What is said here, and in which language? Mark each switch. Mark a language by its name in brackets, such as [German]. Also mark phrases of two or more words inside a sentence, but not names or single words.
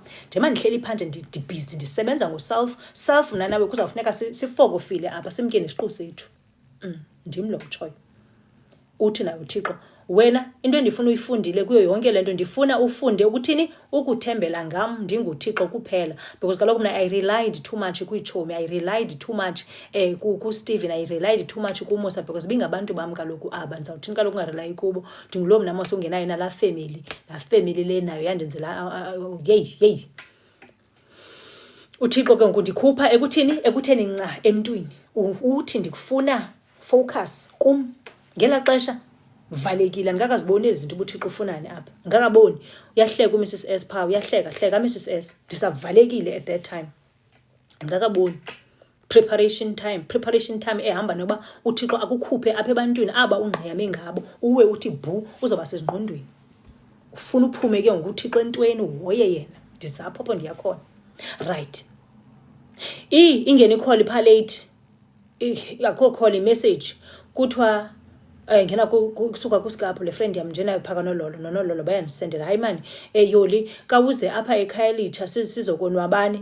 [Xhosa] Njengoba ndihleli phandle ndibhizi ndisebenza ngoself mna nawe kuzawufuneka sifokofile apha, simke nesiqu sethu. Ndim lo utshoyo. Uthi nayo uThixo, wena into endifuna uyifundile kuyo yonke le nto, ndifuna ufunde ukuthini, ukuthembela ngam ndinguThixo kuphela. Because kaloku mna [English] I relied too much [Xhosa] kwiitshomi, [English] I relied too much [Xhosa] kuStephen, [English] I relied too much [Xhosa] kuMosa, because bingabantu bam kaloku aba. Ndizawuthini kaloku ungarelayi kubo? Ndingulo mna Mosa ungenayo nalaa family le nayo yandenzela yeyi. uThixo ke ngoku ndikhupha ekutheni nca emntwini. Uthi ndikufuna focus kum. Ngela xesha valekile, andikakaziboni ezi zinto ubuThixo ufunani apha, ngakaboni. Uyahleka uMrs S phaa, uyahleka Mrs S, ndisavalekile [English] at that time, [Xhosa] andikakaboni. [English] Preparation time [Xhosa] ehamba noba uThixo akukhuphe apha ebantwini aba ungqeyame ngabo, uwe uthi bhu uzoba sezingqondweni. Ufuna uphume ke ngoku uThixo entweni, uhoye yena. Ndizapho apho ndiyakhona. [English] Right. [Xhosa] Ingene ikholi phaa late, akho call imessage, kuthiwa ngena kusuka kuScapo, le friend yam njena phaa noNololo bayandisendela, hayi mani Yoli kawuze apha ekhaya litsha sizokonwabani.